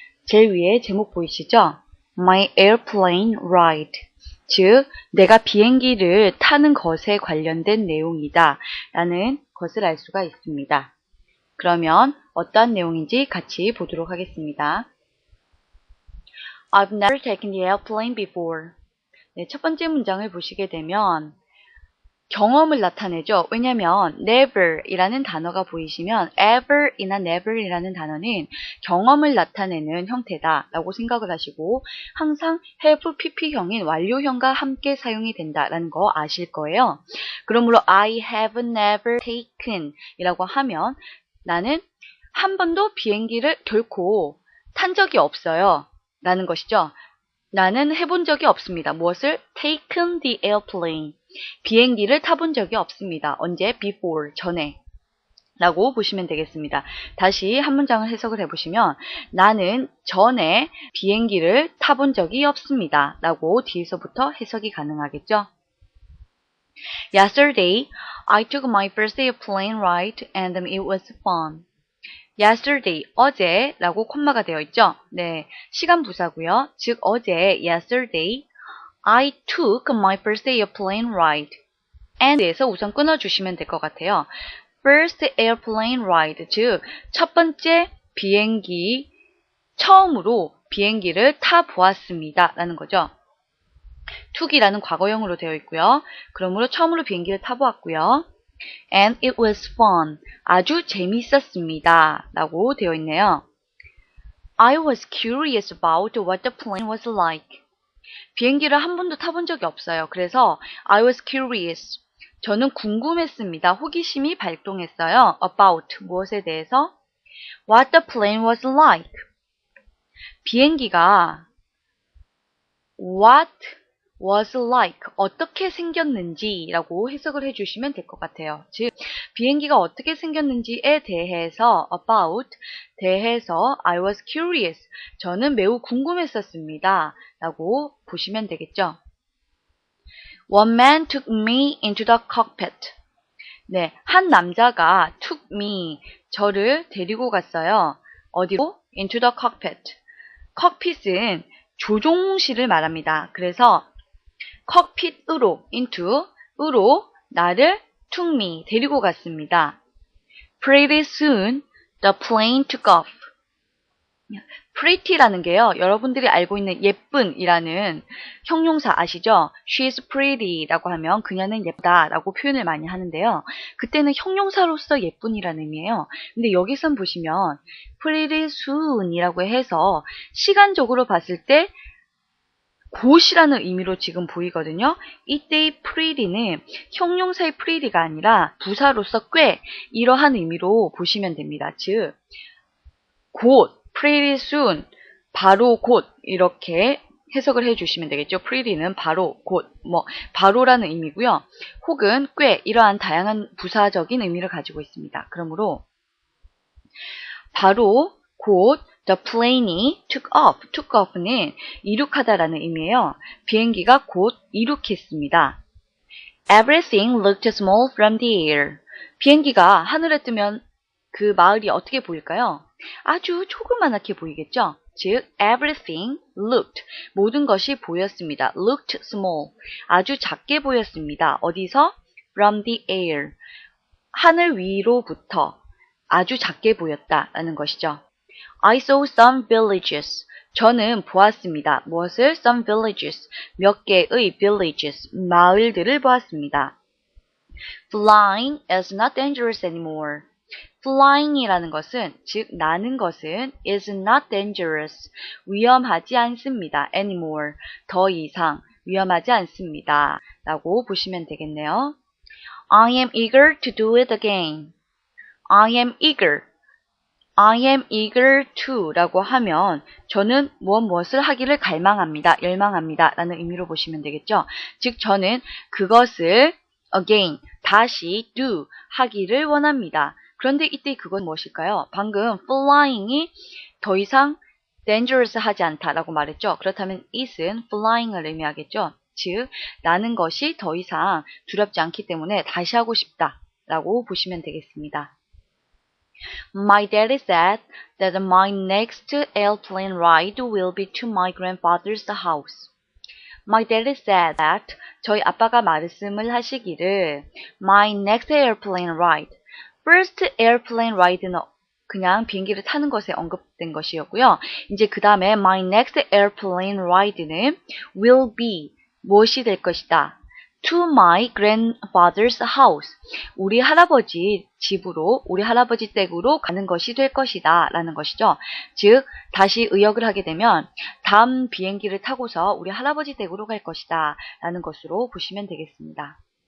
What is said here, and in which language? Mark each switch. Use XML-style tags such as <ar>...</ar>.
<ko>제일 위에 제목 보이시죠?</ko> <en>My Airplane Ride,</en> <ko>즉 내가 비행기를 타는 것에 관련된 내용이다 라는 것을 알 수가 있습니다. 그러면 어떠한 내용인지 같이 보도록 하겠습니다.</ko> <en>I've never taken the airplane before.</en> <ko>네, 첫 번째 문장을 보시게 되면 경험을 나타내죠. 왜냐하면 never 이라는 단어가 보이시면 ever 이나 never 이라는 단어는 경험을 나타내는 형태다 라고 생각을 하시고 항상 have pp형인 완료형과 함께 사용이 된다라는 거 아실 거예요. 그러므로</ko> <en>I have never taken</en> <ko>이라고 하면 나는 한 번도 비행기를 결코 탄 적이 없어요 라는 것이죠. 나는 해본 적이 없습니다. 무엇을?</ko> <en>taken the airplane.</en> <ko>비행기를 타본 적이 없습니다. 언제? before. 전에. 라고 보시면 되겠습니다. 다시 한 문장을 해석을 해보시면 나는 전에 비행기를 타본 적이 없습니다. 라고 뒤에서부터 해석이 가능하겠죠.</ko> <en>Yesterday, I took my first airplane ride and it was fun.</en> <ko>Yesterday, 어제 라고 콤마가 되어 있죠. 네, 시간 부사고요. 즉 어제</ko> <en>yesterday I took my first airplane ride.</en> <ko>and에서 우선 끊어주시면 될 것 같아요.</ko> <en>First airplane ride,</en> <ko>즉 첫 번째 비행기, 처음으로 비행기를 타보았습니다 라는 거죠. took이라는 과거형으로 되어 있고요. 그러므로 처음으로 비행기를 타보았고요.</ko> <en>And it was fun.</en> <ko>아주 재밌었습니다. 라고 되어 있네요.</ko> <en>I was curious about what the plane was like.</en> <ko>비행기를 한 번도 타본 적이 없어요.</ko> <en>그래서 I was curious.</en> <ko>저는 궁금했습니다. 호기심이 발동했어요. About 무엇에 대해서?</ko> <en>What the plane was like.</en> <ko>비행기가</ko> <en>What was like,</en> <ko>어떻게 생겼는지 라고 해석을 해주시면 될 것 같아요. 즉 비행기가 어떻게 생겼는지에 대해서 about, 대해서</ko> <en>I was curious,</en> <ko>저는 매우 궁금했었습니다 라고 보시면 되겠죠.</ko> <en>One man took me into the cockpit.</en> <ko>네, 한 남자가</ko> <en>took me,</en> <ko>저를 데리고 갔어요. 어디로?</ko> <en>into the cockpit.</en> <ko>칵핏은 조종실을 말합니다. 그래서 칵핏으로, into으로 나를</ko> <en>took me,</en> <ko>데리고 갔습니다.</ko> <en>Pretty soon, the plane took off.</en> <ko>pretty라는 게요, 여러분들이 알고 있는 예쁜이라는 형용사 아시죠?</ko> <en>She's pretty</en> <ko>라고 하면 그녀는 예쁘다 라고 표현을 많이 하는데요. 그때는 형용사로서 예쁜이라는 의미예요. 근데 여기선 보시면</ko> <en>pretty soon</en> <ko>이라고 해서 시간적으로 봤을 때 곧이라는 의미로 지금 보이거든요. 이때의 pretty는 형용사의 pretty가 아니라 부사로서 꽤 이러한 의미로 보시면 됩니다. 즉 곧,</ko> <en>pretty soon,</en> <ko>바로 곧 이렇게 해석을 해주시면 되겠죠. pretty는 바로, 곧, 바로라는 의미고요. 혹은 꽤 이러한 다양한 부사적인 의미를 가지고 있습니다. 그러므로 바로, 곧</ko> <en>the plane</en> <ko>이</ko> <en>took off,</en> <ko>took off는 이륙하다라는 의미예요. 비행기가 곧 이륙했습니다.</ko> <en>Everything looked small from the air.</en> <ko>비행기가 하늘에 뜨면 그 마을이 어떻게 보일까요? 아주 조그만하게 보이겠죠? 즉,</ko> <en>everything looked,</en> <ko>모든 것이 보였습니다.</ko> <en>looked small,</en> <ko>아주 작게 보였습니다. 어디서?</ko> <en>from the air,</en> <ko>하늘 위로부터 아주 작게 보였다라는 것이죠.</ko> <en>I saw some villages.</en> <ko>저는 보았습니다. 무엇을?</ko> <en>Some villages.</en> <ko>몇 개의 villages. 마을들을 보았습니다.</ko> <en>Flying is not dangerous anymore.</en> <ko>Flying이라는 것은, 즉 나는 것은</ko> <en>is not dangerous.</en> <ko>위험하지 않습니다. anymore. 더 이상 위험하지 않습니다. 라고 보시면 되겠네요.</ko> <en>I am eager to do it again. I am eager. I am eager to</en> <ko>라고 하면 저는 무엇을 하기를 갈망합니다. 열망합니다. 라는 의미로 보시면 되겠죠. 즉 저는 그것을 again, 다시 do, 하기를 원합니다. 그런데 이때 그건 무엇일까요? 방금 flying이 더 이상 dangerous 하지 않다라고 말했죠. 그렇다면 is은 flying을 의미하겠죠. 즉, 나는 것이 더 이상 두렵지 않기 때문에 다시 하고 싶다 라고 보시면 되겠습니다.</ko> <en>My daddy said that my next airplane ride will be to my grandfather's house. My daddy said that</en> <ko>저희 아빠가 말씀을 하시기를</ko> <en>my next airplane ride.</en> <ko>First airplane ride는 그냥 비행기를 타는 것에 언급된 것이었고요. 이제 그 다음에</ko> <en>my next airplane ride</en> <ko>는</ko> <en>will be</en> <ko>무엇이 될 것이다.</ko> <en>To my grandfather's house.</en> <ko>우리 할아버지 집으로, 우리 할아버지 댁으로 가는 것이 될 것이다 라는 것이죠. 즉, 다시 의역을 하게 되면 다음 비행기를 타고서 우리 할아버지 댁으로 갈 것이다 라는 것으로 보시면 되겠습니다.</ko>